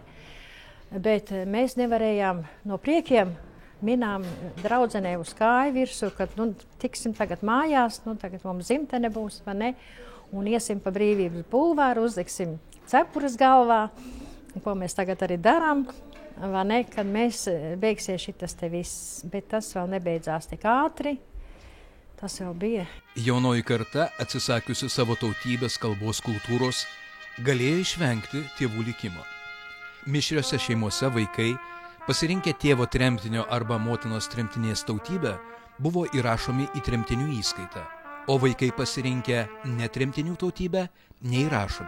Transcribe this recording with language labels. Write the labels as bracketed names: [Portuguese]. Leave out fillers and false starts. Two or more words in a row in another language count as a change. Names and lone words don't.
[Latvian] Bet mēs nevarējām no priekiem minām draudzenē uz kāju virsū, kad tiksim tagad mājās, tagad mums zimtene būs, vai ne? Un iesim pa Brīvības bulvāru, uzliksim cepures galvā, ko mēs tagad arī darām, vai ne, kad mēs beigsies šitas te viss, bet tas vēl nebeidzās tik ātri, tas jau bija. [Lithuanian] Jaunoji karta, atsisakiusi savo tautybės, kalbos, kultūros, galėjo išvengti tėvų likimo. Mišriose šeimose vaikai, pasirinkę tėvo tremtinio arba motinos tremtinės tautybę, buvo įrašomi į tremtinių įskaitą, o vaikai pasirinkę netremtinių tautybę neįrašomi.